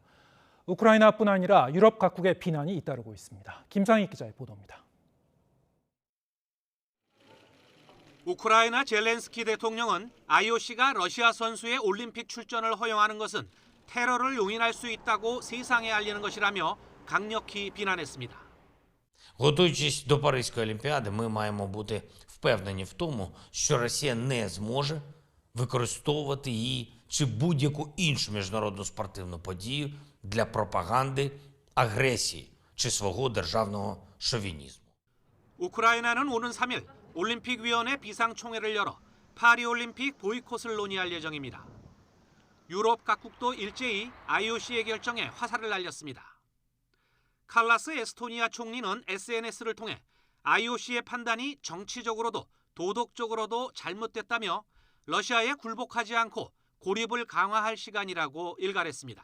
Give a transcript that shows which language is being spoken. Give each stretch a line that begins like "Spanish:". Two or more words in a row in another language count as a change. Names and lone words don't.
Korean: 우크라이나뿐 아니라 유럽 각국의 비난이 잇따르고 있습니다. 김상희 기자의 보도입니다. 우크라이나 젤렌스키 대통령은 IOC가 러시아 선수의 올림픽 출전을 허용하는 것은 테러를 용인할 수 있다고 세상에 알리는 것이라며 강력히 비난했습니다.
Ukrainian: Готуючись до Паризької олімпіади, ми маємо бути впевнені в тому, що Росія не зможе використовувати її чи будь-яку іншу міжнародну спортивну подію для пропаганди агресії чи свого державного шовінізму.
Korean: 우크라이나는 오는 3일 올림픽위원회 비상총회를 열어 파리 올림픽 보이콧을 논의할 예정입니다. 유럽 각국도 일제히 IOC의 결정에 화살을 날렸습니다. 칼라스 에스토니아 총리는 SNS를 통해 IOC의 판단이 정치적으로도 도덕적으로도 잘못됐다며 러시아에 굴복하지 않고 고립을 강화할 시간이라고 일갈했습니다.